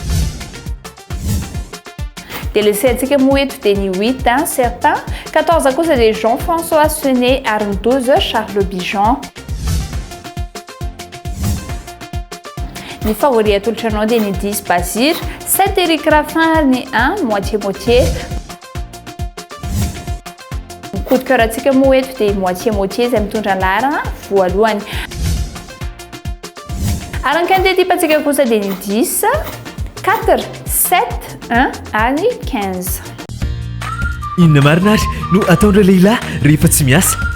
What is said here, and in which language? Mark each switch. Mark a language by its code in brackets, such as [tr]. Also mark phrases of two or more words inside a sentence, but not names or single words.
[mg] Dia le seatsika moa eto dia ny 8 Certain, 14 kosa dia Jean-François Senet ary ny 12 Charles Bijan. Ny favori atolotra anao dia ny 10 Basir, 7 Eric Raffin ary ny 1 moitié-moitié. Ny [fr] coup de cœur [mg] atsika moa eto dia moitié-moitié izay mitondra ny laharana voalohany. Ary ny [fr] quintet type [mg] atsika kosa dia ny 10, 4, 7, 1 ary 15. Inona marina ary no ataon'ireo lehilahy rehefa tsy miasa?